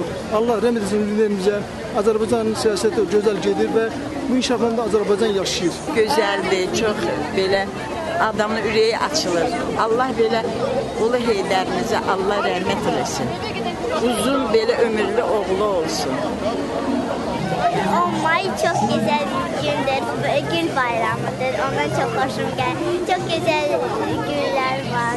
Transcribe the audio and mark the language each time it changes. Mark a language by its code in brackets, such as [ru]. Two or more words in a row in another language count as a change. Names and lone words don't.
[az] Allah rəhmət etsin ülkəmizə. Azərbaycanın siyasəti gözəl gedir və bu inkişafında Azərbaycan yaşayır. Gözəldir, çox belə adamın ürəyi açılır. Allah belə Ulu Heydərimizə Allah rəhmət eləsin. Uzun belə ömürlü oğlu olsun. [tr] 10 May çok güzel bir gündür. Gül bayramıdır. Ondan çok hoşum geldi. Çok güzel güller var.